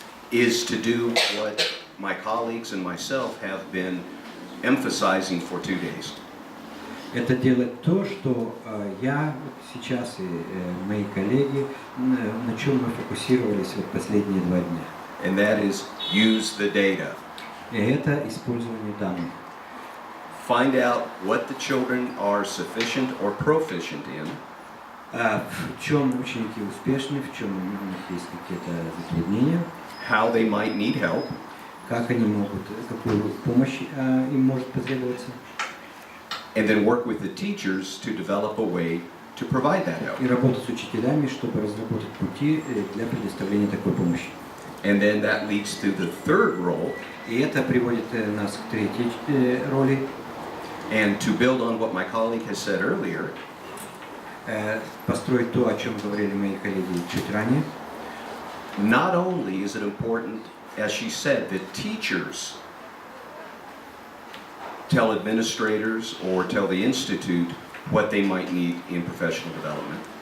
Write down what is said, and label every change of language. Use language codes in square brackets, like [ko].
[en] is to do what my colleagues and myself have been emphasizing for 2 days. [ru] это делать то, что я сейчас и мои коллеги, на чем мы фокусировались вот последние 2 дня. [en] And that is use the data. [ru] И это использование данных. [en] Find out what the children are sufficient or proficient in. [ru] В чем ученики успешны, в чем у них есть какие-то затруднения, [en] How they might need help, [ru] как они могут, какую помощь им может потребоваться, [en] and then work with the teachers to develop a way to provide that help. [ru] и работать с учителями, чтобы разработать пути для предоставления такой помощи. [en] And then that leads to the third role, [ru] И это приводит нас к третьей роли, [en] and to build on what my colleague has said earlier, [ru] построить то, о чем говорили мои коллеги чуть ранее. [en] not only is it important, as she said, that teachers tell administrators or tell the institute what they might need in professional development.